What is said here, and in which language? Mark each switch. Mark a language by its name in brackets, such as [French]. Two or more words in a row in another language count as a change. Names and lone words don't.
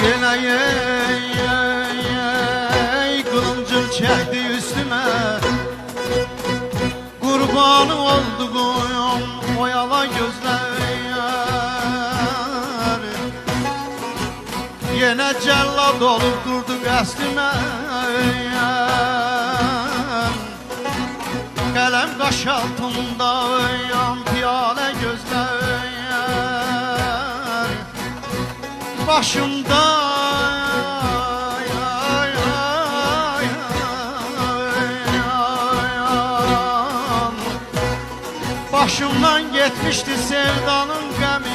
[Turkish] ey ey ey ey, kılıncım çekti üstüme. Kurbanı olduğum o yalan gözler, yine cellat olup durdu qəsdimə. [Azerbaijani] Qələm qaş altında piyalə gözlər, başımda başımdan getmişdi sevdanın qəmi.